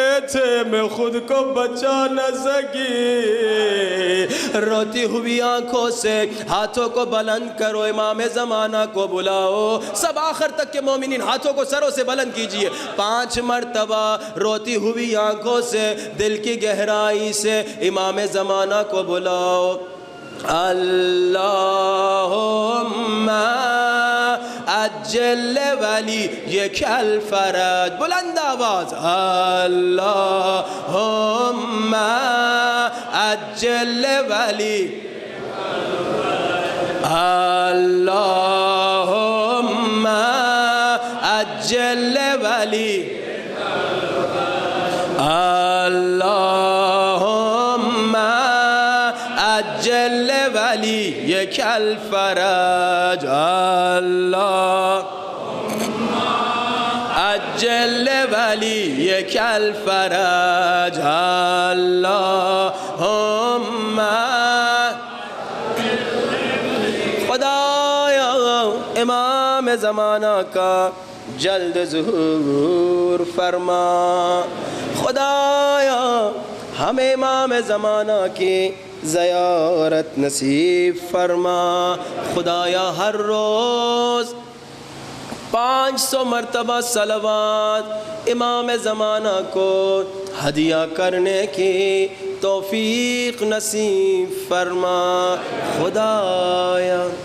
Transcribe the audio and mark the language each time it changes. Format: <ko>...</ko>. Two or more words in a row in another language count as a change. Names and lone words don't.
<ur>تھے میں خود کو بچا نہ سکی روتی ہوئی آنکھوں سے ہاتھوں کو بلند کرو امام زمانہ کو بلاؤ سب آخر تک کے مومنین ہاتھوں کو سروں سے بلند کیجئے 5 مرتبہ روتی ہوئی آنکھوں سے دل کی گہرائی سے امام زمانہ کو بلاؤ اللہم</ur> <ar>اجل ولی یک الفرج</ar> <ur>بلند آواز</ur> <ar>اللہم اجل ولی اللہم اجل ولی اللہم اجل ولی یک الفرج اللہم اجل ولی یک الفرج اللہم</ar> <ur>خدایا امام زمانہ کا جلد ظہور فرما خدایا ہمیں امام زمانہ کی زیارت نصیب فرما خدایا ہر روز 500 مرتبہ صلوات امام زمانہ کو ہدیہ کرنے کی توفیق نصیب فرما خدایا</ur>